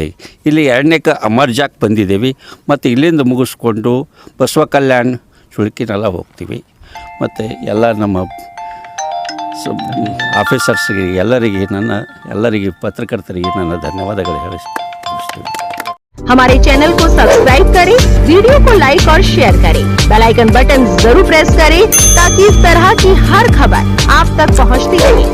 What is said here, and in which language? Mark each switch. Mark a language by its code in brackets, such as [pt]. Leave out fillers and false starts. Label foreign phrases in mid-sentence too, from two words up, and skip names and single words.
[kn] ಇಲ್ಲಿ 2ನೇಕ ಅಮರ್ಜಾಕ್ ಬಂದಿದ್ದೇವೆ ಮತ್ತು ಇಲ್ಲಿಂದ ಮುಗಿಸ್ಕೊಂಡು ಬಸವ ಕಲ್ಯಾಣ್ ಸುಳ್ಕಿನೆಲ್ಲ ಹೋಗ್ತೀವಿ. ಮತ್ತು ಎಲ್ಲ ನಮ್ಮ ಆಫೀಸರ್ಸ್ಗೆ ಎಲ್ಲರಿಗೆ ಪತ್ರಕರ್ತರಿಗೆ ನನ್ನ ಧನ್ಯವಾದಗಳು ತಿಳಿಸ್ತೀನಿ. [hi] हमारे चैनल को सब्सक्राइब करें, वीडियो को लाइक और शेयर करें, [en] bell icon button [hi] जरूर प्रेस करें ताकि इस तरह की हर खबर आप तक पहुंचती रहे।